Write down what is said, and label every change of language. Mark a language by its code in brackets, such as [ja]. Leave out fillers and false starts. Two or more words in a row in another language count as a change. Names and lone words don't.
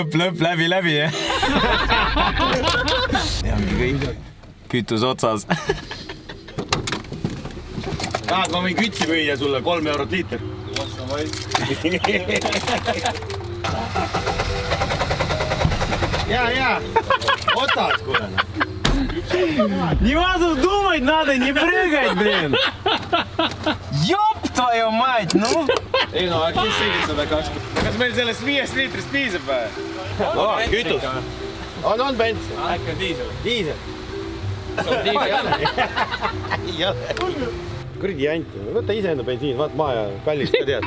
[et] Lõpp läbi, jah. Ja ongi kõik. Kütus otsas. Tahad, ma võin kütsi müüa sulle 3 eurot liiter. Ja. Otsas, kuule. [ru] Не важно думать надо, не прыгать, блин. Ёп твою мать, ну. [et] Ei no, kes sõidid 120? Kas meil sellest 5 liitrist piisab või? Kütus. On bens. Äkki on diisel? Diisel. Kuradi jant. Võta ise enda bensiin, vaat maa ja kallis ka tead.